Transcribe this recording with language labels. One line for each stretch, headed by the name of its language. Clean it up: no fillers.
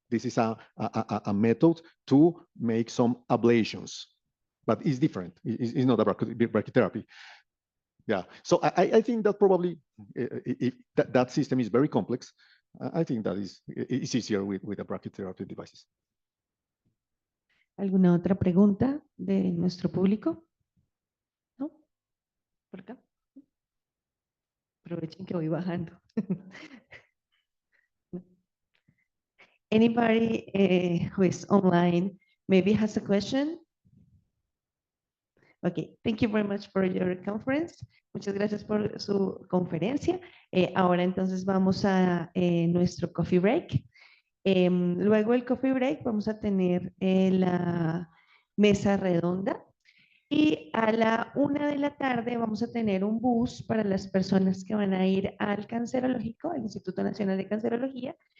English: This is a method to make some ablations, but it's different. It's not a brachytherapy. Yeah, so I think that probably if that system is very complex, I think that it's easier with the brachytherapy devices.
Spanish: ¿Alguna otra pregunta de nuestro público? ¿No? ¿Por acá? Aprovechen que voy bajando.
English: Anybody who is online maybe has a question? Okay, thank you very much for your conference.
Spanish: Muchas gracias por su conferencia. Ahora entonces vamos a nuestro coffee break. Luego del coffee break vamos a tener la mesa redonda y a la 1 de la tarde vamos a tener un bus para las personas que van a ir al cancerológico, al Instituto Nacional de Cancerología,